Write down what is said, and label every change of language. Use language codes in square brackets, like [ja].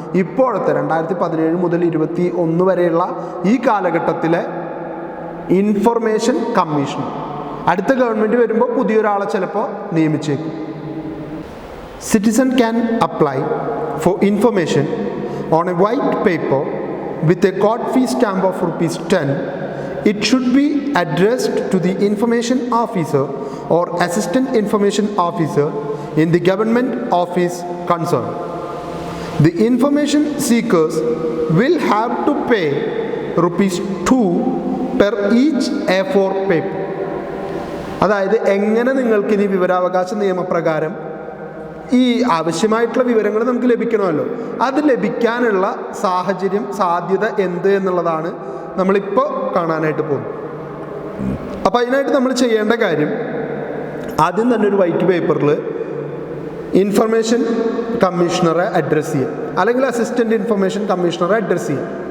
[ml] ഇപ്പോഴത്തെ 2017 മുതൽ 2021 വരെയുള്ള ഈ കാലഘട്ടത്തിലെ ഇൻഫർമേഷൻ കമ്മീഷണർ. അടുത്ത ഗവൺമെൻറ് വരുമ്പോൾ പുതിയൊരാളെ ചിലപ്പോൾ നിയമിച്ചേക്കും. [en] Citizen can apply for information on a white paper with a court fee stamp of ₹10. It should be addressed to the information officer or assistant information officer in the government office concerned. The information seekers will have to pay ₹2 per each A4 paper. [ml] അതായത് എങ്ങനെ നിങ്ങൾക്കിനി വിവരാവകാശ നിയമപ്രകാരം ഈ ആവശ്യമായിട്ടുള്ള വിവരങ്ങൾ നമുക്ക് ലഭിക്കണമല്ലോ, അത് ലഭിക്കാനുള്ള സാഹചര്യം സാധ്യത എന്ത് എന്നുള്ളതാണ് നമ്മളിപ്പോൾ കാണാനായിട്ട് പോകും. അപ്പോൾ അതിനായിട്ട് നമ്മൾ ചെയ്യേണ്ട കാര്യം ആദ്യം തന്നെ ഒരു വൈറ്റ് പേപ്പറിൽ ഇൻഫർമേഷൻ കമ്മീഷണറെ അഡ്രസ്സ് ചെയ്യുക, അല്ലെങ്കിൽ അസിസ്റ്റൻ്റ് ഇൻഫർമേഷൻ കമ്മീഷണറെ അഡ്രസ്സ് ചെയ്യുക.